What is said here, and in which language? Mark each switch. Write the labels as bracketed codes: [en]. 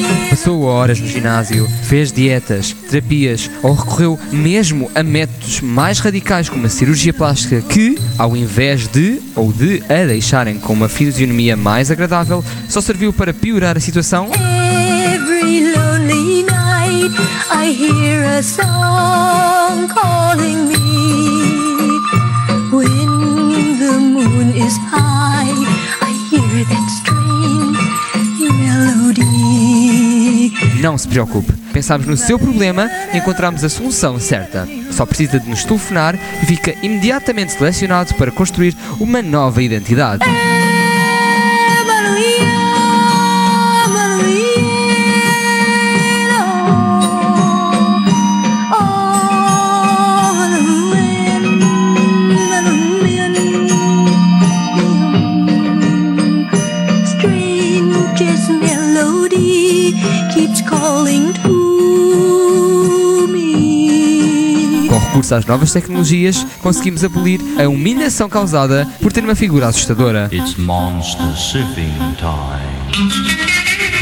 [pt] Passou horas no ginásio, fez dietas, terapias ou recorreu mesmo a métodos mais radicais como a cirurgia plástica que, ao invés de ou de a deixarem com uma fisionomia mais agradável, só serviu para piorar a situação? [en] I hear a song calling me when the moon is high. I hear that strange melody. [pt] Não se preocupe. Pensámos no seu problema e encontramos a solução certa. Só precisa de nos telefonar e fica imediatamente selecionado para construir uma nova identidade. Recurso às novas tecnologias, conseguimos abolir a humilhação causada por ter uma figura assustadora. [en] It's monster sipping time.